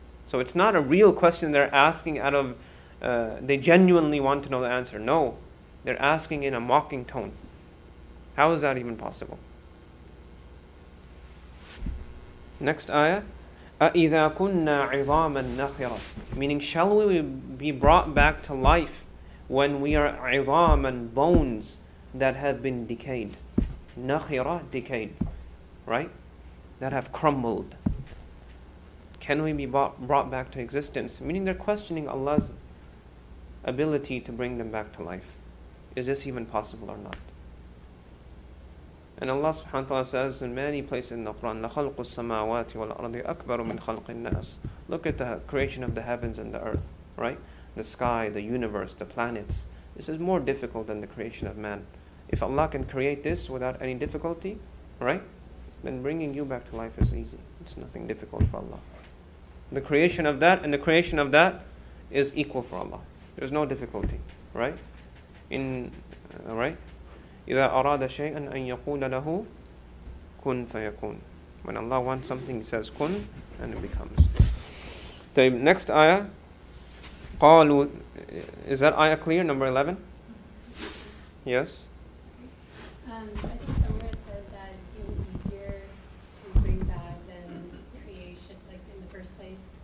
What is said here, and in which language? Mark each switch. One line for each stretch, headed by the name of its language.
English: So it's not a real question they're asking out of they genuinely want to know the answer. No, they're asking in a mocking tone. How is that even possible?
Arabic: Next ayah, أَإِذَا كُنَّا عِظَامًا نَخِرًا.
English: Meaning, shall we be brought back to life when we are عِظَامًا, bones that have been decayed. نَخِرًا, decayed, right? That have crumbled. Can we be brought back to existence? Meaning they're questioning Allah's ability to bring them back to life. Is this even possible or not? And Allah subhanahu wa ta'ala says in many places in the Quran, لَخَلْقُ السَّمَاوَاتِ وَالْأَرْضِ أَكْبَرُ مِنْ خَلْقِ النَّاسِ. Look at the creation of the heavens and the earth, right? The sky, the universe, the planets. This is more difficult than the creation of man. If Allah can create this without any difficulty, right? Then bringing you back to life is easy. It's nothing difficult for Allah. The creation of that and the creation of that is equal for Allah. There's no difficulty, right? Right?
Arabic: إِذَا أَرَادَ شَيْئًا أَن يَقُولَ لَهُ كُن فَيَكُونَ.
English: When Allah wants something, He says kun, and it becomes. The next ayah, قَالُوا. Is that ayah clear? Number 11? Yes? So I think somewhere it says that it's even easier to bring back than creation, like in the first place.